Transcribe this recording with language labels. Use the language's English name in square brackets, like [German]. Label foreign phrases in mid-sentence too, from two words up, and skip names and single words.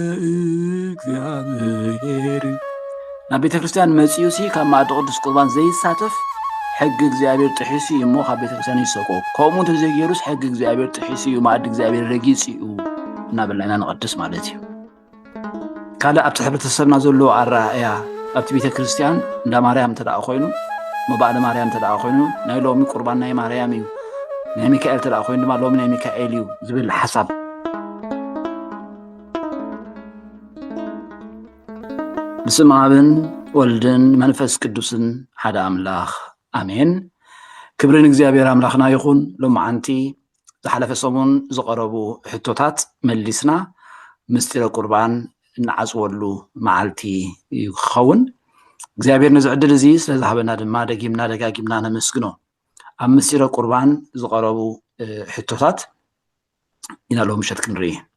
[Tigrinya] እግዚአብሔር ናብ ቤተ ክርስቲያን መፅኡ ሲ ካብ ማዕደ ቅዱስ ቁርባን ዘይሳተፍ ሕጊ እግዚአብሔር ጥሒሱ እሞ ካብ ቤተ ክርስቲያን ይሰቆ ከምኡ እንተዘይገይሩስ ሕጊ እግዚአብሔር ጥሒሱ እዩ ማዕድ እግዚአብሔር ረጊፅ እዩ እናበልና ንቅድስ ማለት እዩ ካልእ ኣብቲ ሕብረተሰብና ዘሎ ኣረኣእያ ኣብቲ ቤተ ክርስቲያን እንዳ ማርያም ተደኣ ኮይኑ መባእለ ማርያም ተደኣ ኮይኑ ናይ ሎሚ ቁርባን ናይ ማርያም እዩ ናይ ሚካኤል ተደኣ ኮይኑ ድማ ሎሚ ናይ ሚካኤል እዩ ዝብል ሓሳብ [Geez] በስመ አብ ወወልድ ወመንፈስ ቅዱስ አሐዱ አምላክ አሜን ክብሪን እግዚአብሔር [Tigrinya] አምላኽና ይኹን ሎማዓንቲ ዝሓለፈ ሰሙን ዝቐረቡ ሕቶታት መሊስና ምስጢረ ቁርባን እናዓፅወሉ መዓልቲ ይኸውን እግዚአብሔር ነዚ ዕድል እዚ ስለዝሃበና ድማ ደጊምና ደጋጊምና ነመስግኖ ኣብ ምስጢረ ቁርባን ዝቐረቡ ሕቶታት ኢና ሎም ምሸት ክንርኢ